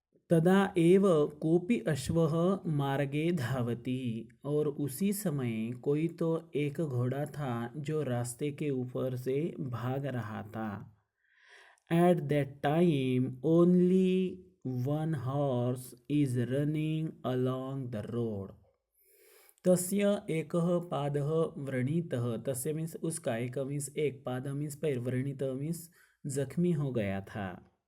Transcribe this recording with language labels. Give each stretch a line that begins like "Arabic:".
Sanskrit: तदा एव कोपि अश्वः मार्गे धावति.
Hindi: और उसी समय कोई तो एक घोड़ा था जो रास्ते के ऊपर से भाग रहा था.
English: At that time only one horse is running along the road.
Sanskrit: तस्य एकः पादः व्रणितः.
Hindi: तस्य मीन्स उसका, एक मीन्स एक, पाद मीन्स पैर, व्रणित मीन्स जख्मी हो गया था.